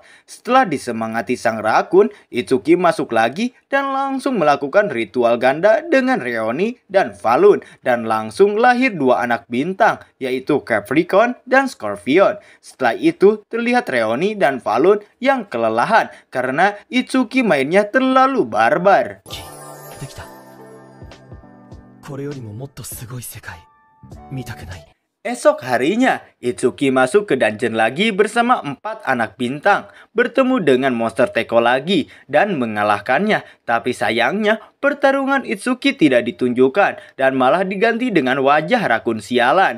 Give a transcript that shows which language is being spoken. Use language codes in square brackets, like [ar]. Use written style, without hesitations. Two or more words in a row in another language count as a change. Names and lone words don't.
[id] Setelah disemangati sang rakun, Itsuki masuk lagi dan langsung melakukan ritual ganda dengan Reoni dan Falun. Dan langsung lahir dua anak bintang, yaitu Capricorn dan Scorpion. Setelah itu terlihat Reoni dan Falun yang kelelahan karena Itsuki mainnya terlalu barbar. [ja] できた。これよりももっとすごい世界見たくない。 [id] Esok harinya, Itsuki masuk ke dungeon lagi bersama 4 anak bintang, bertemu dengan monster Teko lagi dan mengalahkannya. Tapi sayangnya, pertarungan Itsuki tidak ditunjukkan dan malah diganti dengan wajah rakun sialan.